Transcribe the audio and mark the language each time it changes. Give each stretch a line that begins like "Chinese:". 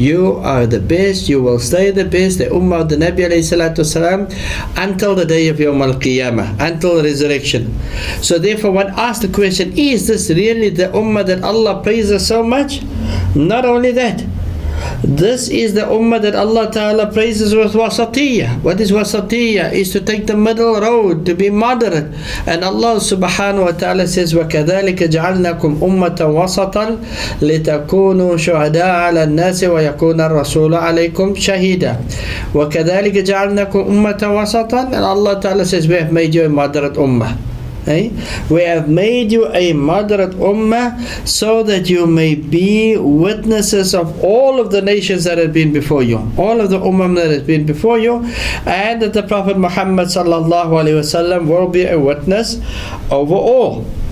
English: You are the best, you will stay the best, the ummah of the Nabi alayhi salatu wasalam, until the day of Yawm al-Qiyamah, until resurrection. So therefore one asks the question, is this really the ummah that Allah praises so much? Not only that, this is the ummah that Allah Ta'ala praises with wasatiyah. What is wasatiyah? Is to take the middle road, to be moderate. And Allah Subhanahu wa Ta'ala says
Arabic: وَكَذَلِكَ جَعَلْنَاكُمْ أُمَّةً وَسَطًا لِتَكُونُوا شُهَدَاءَ عَلَى النَّاسِ وَيَكُونَ الرَّسُولُ عَلَيْكُمْ شَهِيدًا. وَكَذَلِكَ جَعَلْنَاكُمْ أُمَّةً وَسَطًا.
English: And Allah Ta'ala says we have made you a moderate ummah. We have made you a moderate ummah so that you may be witnesses of all of the nations that have been before you, all of the ummah that has been before you, and that the Prophet Muhammad sallallahu alaihi wasallam will be a witness over all.